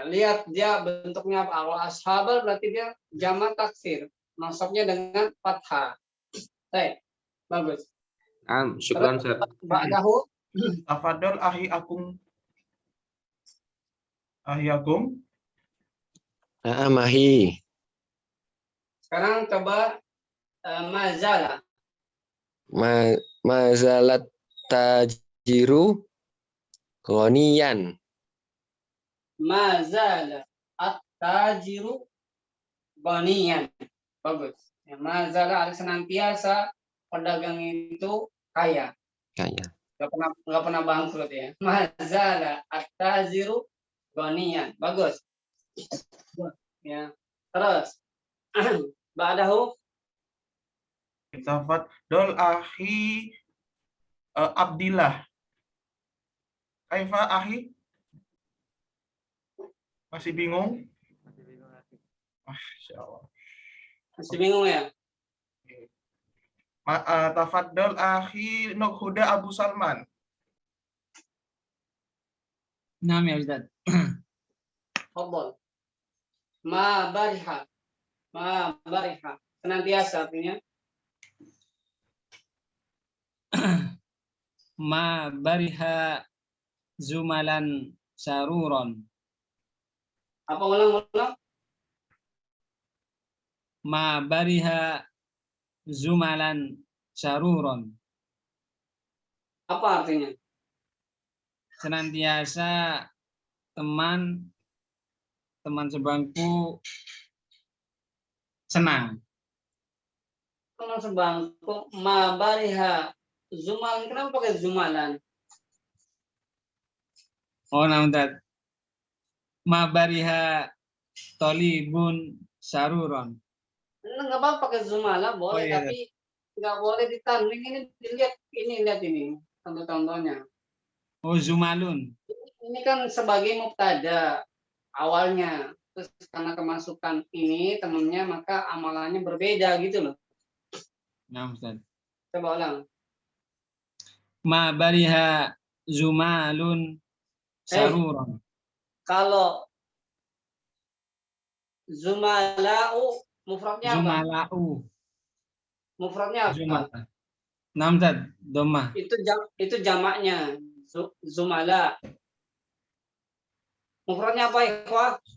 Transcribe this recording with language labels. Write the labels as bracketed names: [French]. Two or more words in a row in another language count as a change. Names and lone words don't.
[Indonesian] Lihat dia bentuknya apa. Kalau ashabal berarti dia jamak taksir, nasabnya dengan fathah. Baik, bagus. [Arabic] شكرا، أستاذ. بعده. تفضل أخي Agung. أخي Agung. Mahi. [Indonesian] Sekarang coba mazala. [Arabic] ما زال التاجر غنيا. ما زال التاجر غنيا. [Indonesian] Bagus. Ya, mazala senantiasa pedagang itu kaya. Kaya. Nggak pernah bangkrut ya. [Arabic] ما زال التاجر غنيا. [Indonesian] Bagus. Ya. Terus ba'dahu [Arabic] تفضل أخي عبد الله. كيف أخي? [Indonesian] Masih bingung? [Arabic] ما شاء الله. [Indonesian] masih bingung ya? [Arabic] Tafaddal akhi Huda Abu Salman. نعم يا أستاذ. تفضل. ما برح. ما برح. [Indonesian] Senantiasa artinya. [Arabic] ما برح زملاءً سرورًا. [Indonesian] Apa ulang-ulang? [Arabic] ما برح زملاءً سرورًا. [Indonesian] Apa artinya? Senantiasa teman sebangku senang. Teman sebangku [Arabic] ما برح زملاءً. [Indonesian] Kenapa pakai zumalan? [Arabic] أوه، نعم أستاذ. ما برح طالبٌ سرورًا. [Indonesian] Enggak apa-apa pakai zumalan boleh, Oh, iya. tapi nggak boleh ditanwin. Ini dilihat lihat ini contoh-contohnya. [Arabic] أوه، زملاءٌ. [Indonesian] Ini kan sebagai mubtada awalnya, terus karena kemasukan ini temennya maka amalannya berbeda gitu loh. [Arabic] نعم أستاذ. [Indonesian] Coba ulang. [Arabic] ما برح زملاءٌ سرورًا. [Indonesian] Kalau zumalau mufradnya apa? [Arabic] زملاؤ. [Indonesian] Mufradnya apa? [Arabic] زملاء. نعم أستاذ. ضمة. [Indonesian] Itu jamaknya zumala. Mufradnya apa ikhwah?